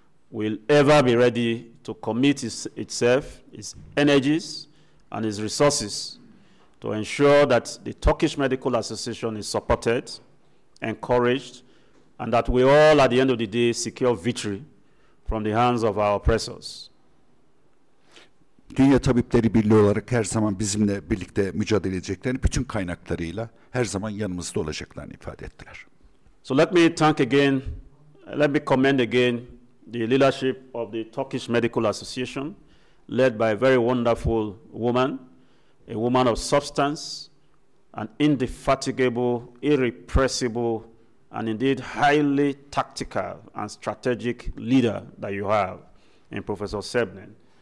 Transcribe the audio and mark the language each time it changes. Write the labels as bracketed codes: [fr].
[en] will ever be ready to commit itself, its energies, and its resources to ensure that the Turkish Medical Association is supported, encouraged, and that we all, at the end of the day, secure victory from the hands of our oppressors. [tr] Dünya Tabipleri Birliği olarak her zaman bizimle birlikte mücadele edeceklerini, bütün kaynaklarıyla her zaman yanımızda olacaklarını ifade ettiler. [en] So let me commend again the leadership of the Turkish Medical Association, led by a very wonderful woman, a woman of substance, an indefatigable, irrepressible, and indeed highly tactical and strategic leader that you have in Professor Sebnen.